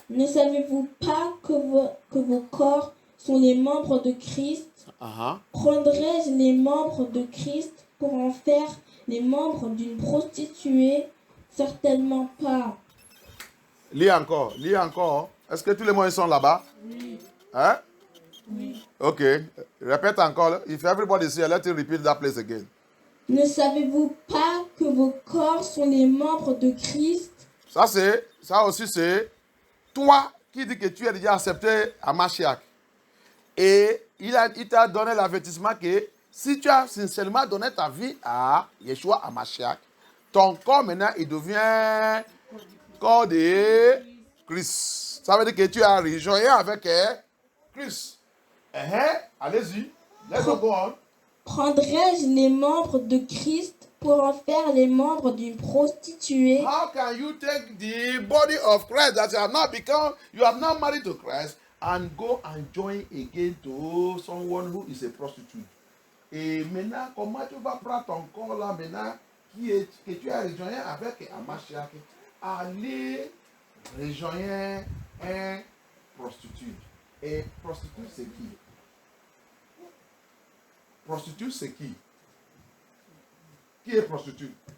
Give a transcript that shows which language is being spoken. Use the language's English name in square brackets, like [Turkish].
[French] Ne savez-vous pas que vos corps sont les membres de Christ? Uh-huh. Prendrais-je les membres de Christ pour en faire les membres d'une prostituée? Certainement pas. Lis encore. Est-ce que tous les mots sont là-bas? Oui. Hein? Oui. Ok. Répète encore. [English] If everybody is here, let me repeat that place again. [French] Ne savez-vous pas que vos corps sont les membres de Christ? Ça aussi, c'est toi qui dis que tu es déjà accepté à Mashiach. Et il t'a donné l'avertissement que si tu as sincèrement donné ta vie à Yeshua, à Mashiach, ton corps maintenant, il devient corps de Christ. Ça veut dire que tu as rejoint avec Christ. Allez-y. [English] Let's go on. [French] Prendrais-je les membres de Christ pour en faire les membres d'une prostituée? [English] How can you take the body of Christ that you have not married to Christ and go and join again to someone who is a prostitute? [French] Et maintenant, comment tu vas prendre ton corps là maintenant que tu as rejoint avec Mashiach, aller rejoindre un prostitute? Et prostitute c'est qui? Prostitute c'est qui? Qui est prostitute?